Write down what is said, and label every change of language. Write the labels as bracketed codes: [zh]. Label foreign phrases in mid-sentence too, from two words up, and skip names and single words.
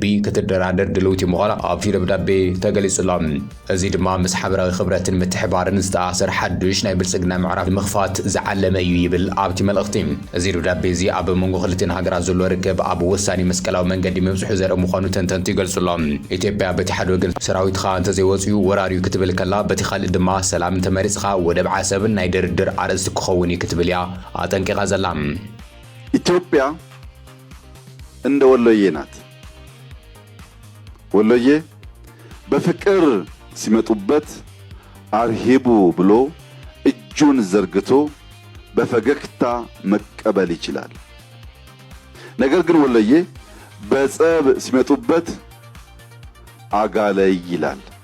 [ti] ክትደራደር ድሉቲ ምዃና ኣብቲ ደብዳቤ ተገሊጹሎም እዚ ድማ ምስ ሓበራዊ ኽብረትን ምትሕባርን ዝተኣሰር ሓድሽ ናይ ብልጽግና ምዕራፍ ምኽፋት ዝዓለመ እዩ ይብል ኣብቲ መልእኽቲ እዚ ደብዳቤ እዚ ኣብ መንጎ ክልቲአን ሃገራት ዘሎ ርክብ ኣብ ወሳኒ መስቀላዊ መንገዲ መብጽሑ ዘርኢ ምዃኑ ተንተንቲ ይገልጹሎም ኢትዮጵያ በቲ ሓደ ወገን ሰራዊትኻ እንተዘይወጽኡ ወራሪዩ ክትብል ከላ በቲ ካልእ ድማ ሰላም ተመሪጽኻ ወደብ ዓሰብን ናይ ድርድር ኣርእስቲ ክኸውን እዩ ክትብል እያ ኣጠንቂቓ ዘላ [am] ኢትዮጵያ እንደ ወሎዬ ናት ወሎዬ በፍቅር ሲመጡበት አርሂቡ ብሎ እጁን ዘርግቶ በፈገግታ መቀበል ይችላል። ነገር ግን ወሎዬ በጸብ ሲመጡበት አጋለይ ይላል።